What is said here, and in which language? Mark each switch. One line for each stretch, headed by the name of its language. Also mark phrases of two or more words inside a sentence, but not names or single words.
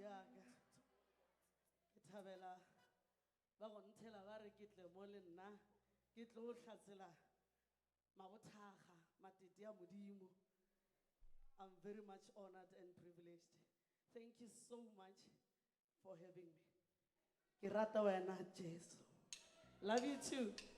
Northern Sotho: yaka ke thabela ba go nthela ba re ke tle mo le nna ke tlo o hlatsela mabothaga matete a modimo.
English: I'm very much honored and privileged. Thank you so much for having me.
Northern Sotho: Ke rata wena Jesu.
English: Love you too.